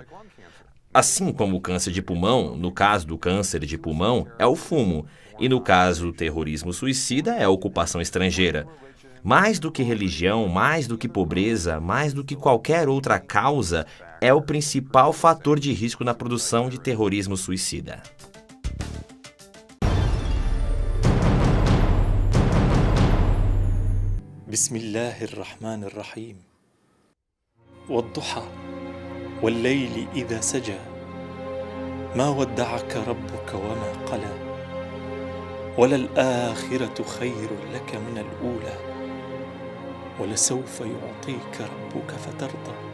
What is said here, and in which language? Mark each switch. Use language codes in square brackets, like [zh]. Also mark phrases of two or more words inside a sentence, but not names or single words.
[pt] Assim como o câncer de pulmão, no caso do câncer de pulmão, é o fumo, e no caso do terrorismo suicida é a ocupação estrangeira. Mais do que religião, mais do que pobreza, mais do que qualquer outra causa, é o principal fator de risco na produção de terrorismo suicida. [ar] Bismillahirrahmanirrahim. والضحى والليل إذا سجى ما ودعك ربك وما قلى وللآخرة خير لك من الأولى ولسوف يعطيك ربك فترضى.